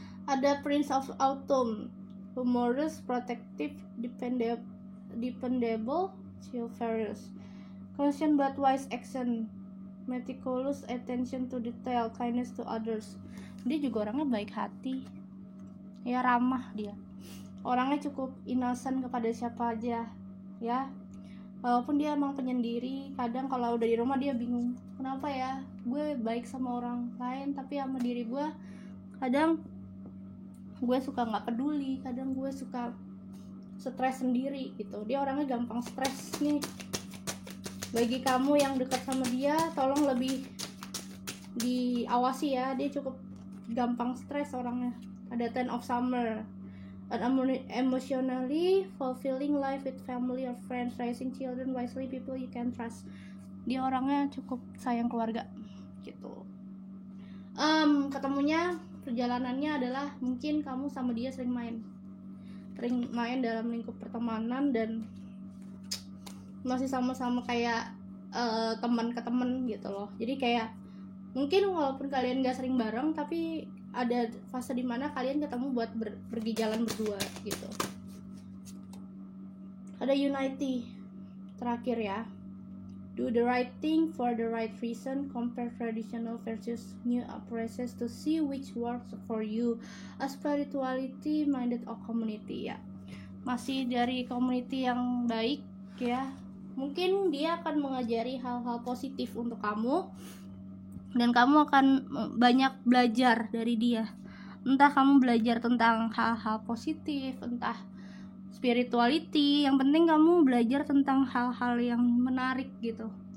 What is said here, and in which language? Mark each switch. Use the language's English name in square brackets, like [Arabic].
[English] Ada Prince of Autumn, humorous, protective, dependable, chivalrous, caution but wise action, meticulous attention to detail, kindness to others. [Indonesian] Dia juga orangnya baik hati ya, ramah dia. Orangnya cukup innocent kepada siapa aja ya. Walaupun dia emang penyendiri, kadang kalau udah di rumah dia bingung, kenapa ya gue baik sama orang lain, tapi sama diri gue kadang gue suka nggak peduli, kadang gue suka stres sendiri gitu. Dia orangnya gampang stres nih. Bagi kamu yang dekat sama dia, tolong lebih diawasi ya, dia cukup gampang stres orangnya. [English] Ada Ten of Summer, an emotionally fulfilling life with family or friends, raising children wisely, people you can trust. [Indonesian] Dia orangnya cukup sayang keluarga gitu. Ketemunya, perjalanannya adalah mungkin kamu sama dia sering main dalam lingkup pertemanan dan masih sama-sama kayak teman ke teman gitu loh. Jadi kayak mungkin walaupun kalian gak sering bareng, tapi ada fase dimana kalian ketemu buat pergi jalan berdua gitu. Ada Unity terakhir ya. [English] Do the right thing for the right reason, compare traditional versus new approaches to see which works for you. A spirituality minded or community ya. [Indonesian] Masih dari community yang baik ya. Mungkin dia akan mengajari hal-hal positif untuk kamu, dan kamu akan banyak belajar dari dia. Entah kamu belajar tentang hal-hal positif, entah spirituality, yang penting kamu belajar tentang hal-hal yang menarik gitu.